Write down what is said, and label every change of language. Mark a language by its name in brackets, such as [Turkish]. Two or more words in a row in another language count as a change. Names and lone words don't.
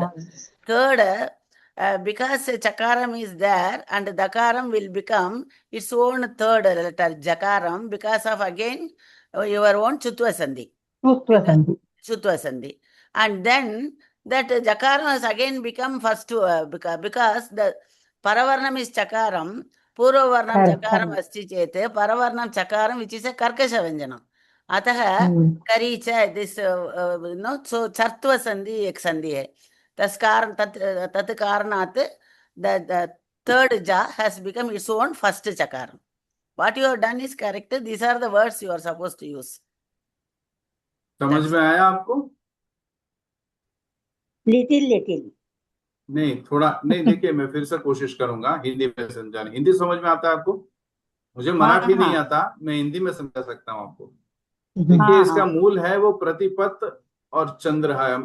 [English] Third, because Chakaram is there and Dakaram will become its own third letter, Jakaram, because of again your own Chutva Sandhi. Chutva Sandhi. And then that Jakaram has again become first because the Paravarnam is Chakaram, [Sanskrit] पूर्ववर्णम् चकारम् अस्ति चेत्, परवर्णम् चकारम्, [English] which is a Karkasha Vyanjanam. [Sanskrit] अतः कारिच, [Hindi] this no, so चर्त्व संधि एक संधि है. [Sanskrit] तत् कारणात्, [English] the third Ja has become its own first Chakaram. What you have done is correct. These are the words you are supposed to use. [Hindi] समझ में आया आपको? लिटिल नहीं, थोड़ा नहीं. देखिए, मैं फिर से कोशिश करूंगा हिंदी में समझाने. हिंदी समझ में आता है आपको? मुझे मराठी नहीं आता, मैं हिंदी में समझा सकता हूँ आपको. देखिए, इसका मूल है वो प्रतिपत और चंद्र है.